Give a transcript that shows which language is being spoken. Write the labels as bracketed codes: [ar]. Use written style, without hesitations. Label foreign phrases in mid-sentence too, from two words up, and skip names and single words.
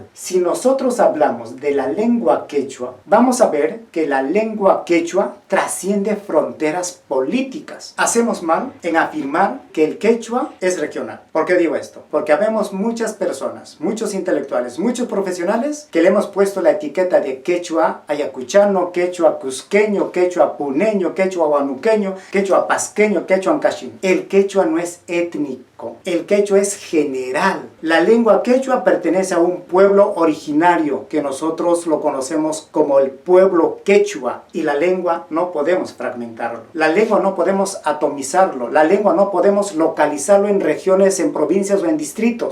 [es] Si nosotros hablamos de la lengua quechua, vamos a ver que la lengua quechua trasciende fronteras políticas. Hacemos mal en afirmar que el quechua es regional. ¿Por qué digo esto? Porque habemos muchas personas, muchos intelectuales, muchos profesionales que le hemos puesto la etiqueta de quechua ayacuchano, quechua cusqueño, quechua puneño, quechua huanuqueño, quechua pasqueño, quechua ancaxín. El quechua no es étnico, el quechua es general. La lengua quechua pertenece a un pueblo originario que nosotros lo conocemos como el pueblo quechua, y la lengua no podemos fragmentarlo. La lengua no podemos atomizarlo, la lengua no podemos localizarlo en regiones, en provincias o en distritos.